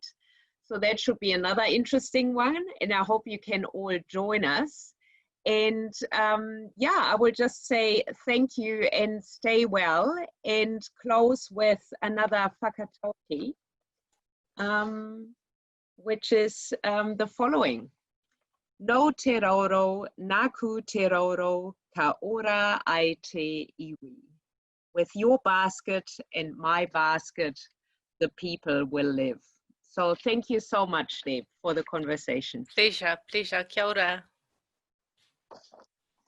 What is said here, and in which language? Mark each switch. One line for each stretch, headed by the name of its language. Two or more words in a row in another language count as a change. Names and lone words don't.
English: So that should be another interesting one. And I hope you can all join us. And yeah, I will just say thank you and stay well, and close with another whakatauki, which is the following.
Māori: No te rauro, naku te rauro, ka ora ai te iwi.
English: With your basket and my basket, the people will live. So thank you so much, Deb, for the conversation. Pleasure, pleasure.
Māori: Kia ora.